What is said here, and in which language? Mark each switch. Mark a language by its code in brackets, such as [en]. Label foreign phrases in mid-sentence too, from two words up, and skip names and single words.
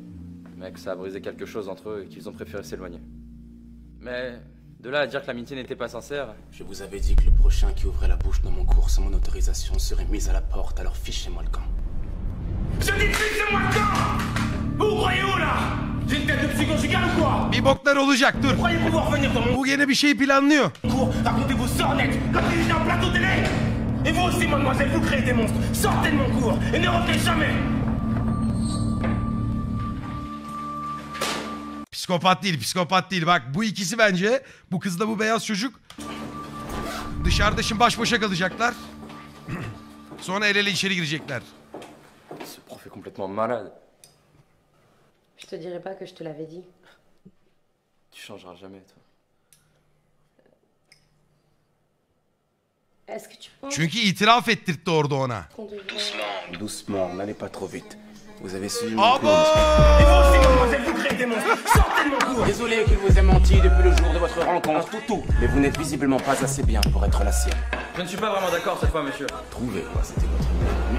[fr] Mais que ça a brisé quelque chose entre eux et qu'ils ont préféré s'éloigner. Mais de là à dire que l'amitié n'était pas sincère... Je vous avais dit que le prochain qui ouvrait la bouche dans mon cours sans mon autorisation serait mis à la porte, alors fichez-moi le camp. Je dis fichez-moi le camp! Vous croyez où là? J'ai une tête de psychogigale ou quoi? [tr] Bir boklar olacak dur. [fr] Croyez pouvoir venir dans mon [tr] Bu yine bir şey planlıyor. [fr] cours, racontez vos sornettes comme si j'étais un plateau télé. Et vous aussi, mademoiselle, vous créez des monstres. Sortez de mon cours et ne revenez jamais. [tr] Psikopat değil. Bak bu ikisi bence, bu kızla bu beyaz çocuk dışarıda şimdi baş başa kalacaklar. Sonra el ele içeri girecekler. [fr] Ce prof est complètement malade. Je te dirais pas que je te l'avais dit. Tu changeras jamais, toi. Est-ce que tu penses [tr] Çünkü itiraf ettirtti orada ona. [fr] qu'on devrait... Doucement, doucement, n'allez pas trop vite. Vous avez suivi mon Ah cours. Et vous aussi, mademoiselle, vous créez des monstres. Sortez de mon cours. Désolé qu'il vous ait menti depuis le jour de votre rencontre, toutou. Mais vous n'êtes visiblement pas assez bien pour être la sienne. Je ne suis pas vraiment d'accord cette fois, monsieur. Trouvez quoi, c'était votre meilleur ami.